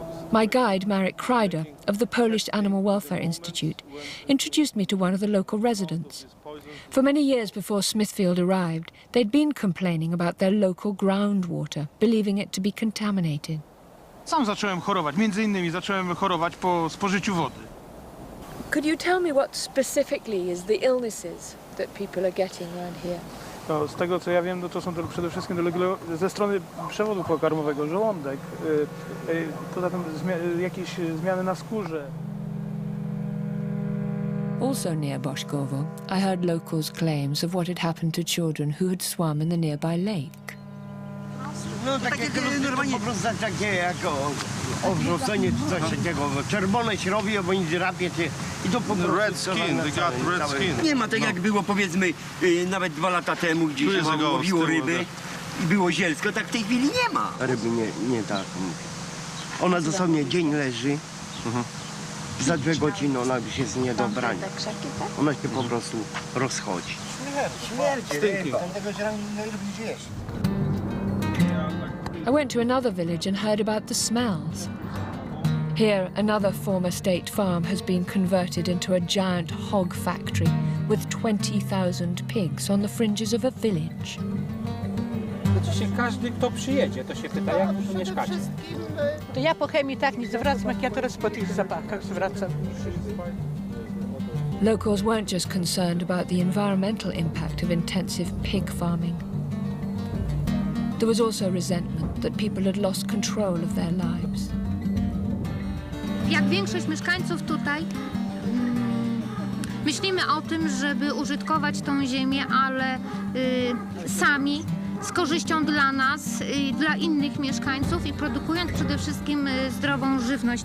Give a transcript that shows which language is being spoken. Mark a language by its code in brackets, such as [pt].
[en] My guide, Marek Kreider, of the Polish Animal Welfare Institute, introduced me to one of the local residents. For many years before Smithfield arrived, they'd been complaining about their local groundwater, believing it to be contaminated. [pl] Sam zacząłem chorować, między innymi zacząłem chorować po spożyciu wody. [en] Could you tell me what specifically is the illnesses that people are getting around here? [pl] No, z tego co ja wiem, no to są to przede wszystkim ze strony przewodu pokarmowego, żołądek, poza tym jakieś zmiany na skórze. [en] Also near Boszkowo, I heard locals' claims of what had happened to children who had swum in the nearby lake. [pl] No takie normalnie po prostu takie jako odrzucenie czy coś takiego. Czerwone się robi, bo nic drapie cię i to po prostu... [en] Red skin, they got red skin. [pl] Nie ma tak jak było powiedzmy nawet 2 lata temu, gdzie się łowiło ryby i było zielsko, tak w tej chwili nie ma. Ryby nie tak. Ona dosłownie dzień leży. Za 2 godziny ona już jest nie do brania. Ona się po prostu rozchodzi. Śmierć. [en] I went to another village and heard about the smells. Here, another former state farm has been converted into a giant hog factory with 20,000 pigs on the fringes of a village. [pl] Każdy, kto przyjedzie, to się pyta, jak wy tu mieszkacie. To ja po chemii tak nie zwracam, jak ja teraz po tych zapachach zwracam. [en] Locals weren't just concerned about the environmental impact of intensive pig farming. There was also resentment that people had lost control of their lives. [pl] Jak większość mieszkańców tutaj, myślimy o tym, żeby użytkować tą ziemię, ale sami, z korzyścią dla nas, dla innych mieszkańców i produkując przede wszystkim zdrową żywność.